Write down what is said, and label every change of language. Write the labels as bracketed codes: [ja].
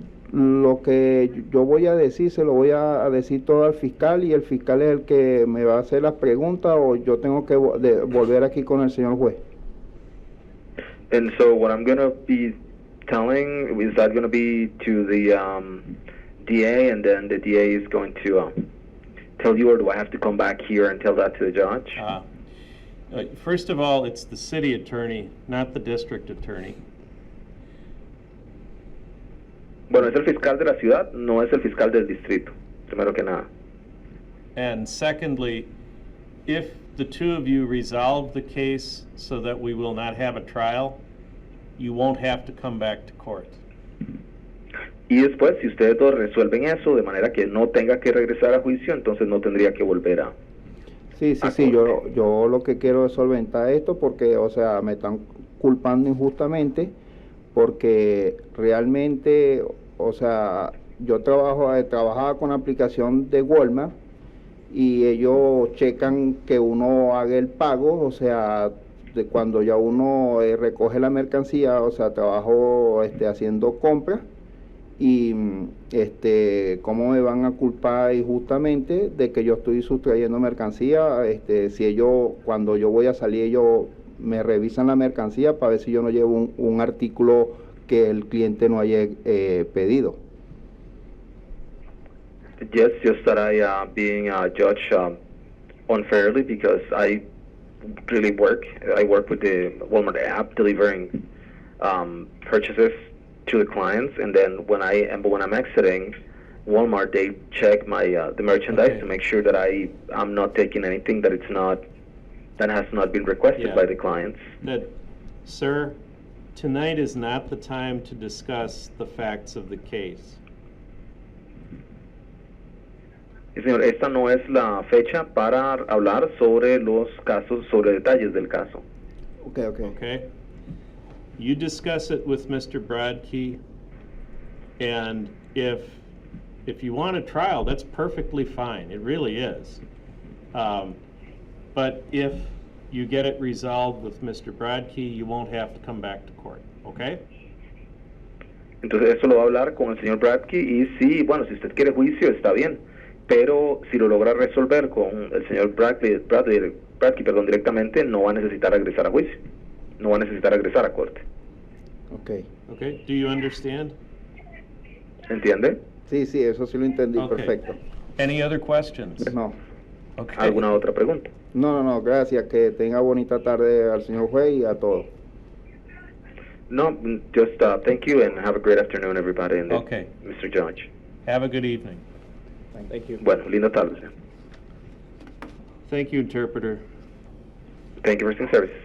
[es] Lo que yo voy a decir, se lo voy a decir todo al fiscal y el fiscal es el que me va a hacer las preguntas o yo tengo que volver aquí con el señor juez. [en] And so what I'm going to be telling, is that going to be to the DA, and then the DA is going to tell you, or do I have to come back here and tell that to the judge? First of all, it's the city attorney, not the district attorney. [es] Bueno, es el fiscal de la ciudad, no es el fiscal del distrito, primero que nada. [en] And secondly, if the two of you resolve the case so that we will not have a trial, you won't have to come back to court. [es] Y después, si ustedes dos resuelven eso de manera que no tenga que regresar a juicio, entonces no tendría que volver a... Sí, sí, sí, yo lo que quiero es solventar esto porque, o sea, me están culpando injustamente porque realmente, o sea, yo trabajaba con la aplicación de Walmart y ellos checan que uno haga el pago, o sea, de cuando ya uno recoge la mercancía, o sea, trabajo haciendo compras y cómo me van a culpar injustamente de que yo estoy sustrayendo mercancía, si ellos, cuando yo voy a salir, ellos me revisan la mercancía para ver si yo no llevo un artículo que el cliente no haya pedido. [en] Yes, just that I being judged unfairly because I really work. I work with the Walmart app delivering purchases to the clients, and then when I'm exiting Walmart, they check my the merchandise to make sure that I'm not taking anything that has not been requested by the clients. Sir, tonight is not the time to discuss the facts of the case. [es] Y señor, esta no es la fecha para hablar sobre los casos, sobre detalles del caso. [en] Okay? You discuss it with Mr. Brodkey, and if you want a trial, that's perfectly fine. It really is. But if you get it resolved with Mr. Brodkey, you won't have to come back to court, okay? [es] Entonces eso lo va a hablar con el señor Brodkey y sí, bueno, si usted quiere juicio está bien, pero si lo logra resolver con el señor Brodkey, directamente, no va a necesitar regresar a juicio, no va a necesitar regresar a corte. [en] Okay, do you understand? [es] ¿Entiende? Sí, sí, eso sí lo entendí, perfecto. [en] Any other questions? No. Okay. [es] ¿Alguna otra pregunta? No, gracias, que tenga bonita tarde al señor juez y a todos. [en] No, just thank you and have a great afternoon, everybody, and Okay. Mr. Judge. Have a good evening. Thank you. [es] Bueno, linda tarde. [en] Thank you, interpreter. Thank you for your service.